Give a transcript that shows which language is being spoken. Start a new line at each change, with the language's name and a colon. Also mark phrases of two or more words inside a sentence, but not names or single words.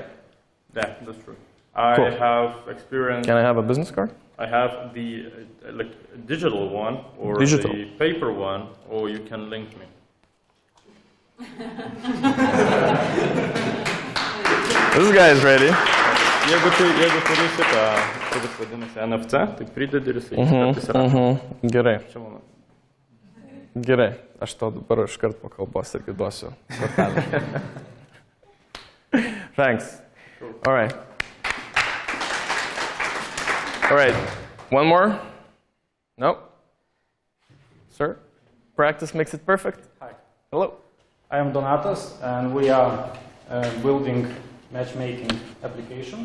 English: Yeah, that's true. I Cool. have experience. Can I have a business card? I have the like digital one or Digital. the paper one, or you can link me. This guy is ready.
Lithuanian: Jeigu turėsi tą, kuris vadinasi NFC, tai pridedi ir jisai Gerai, čia mano. gerai. Aš tau dabar iškart po kalbos irgi duosiu kortelę.
English: Thanks. All right. All right. One more? No? Sir? Practice makes it perfect? Hi, Hello. I am Daumantas, and we are building matchmaking application.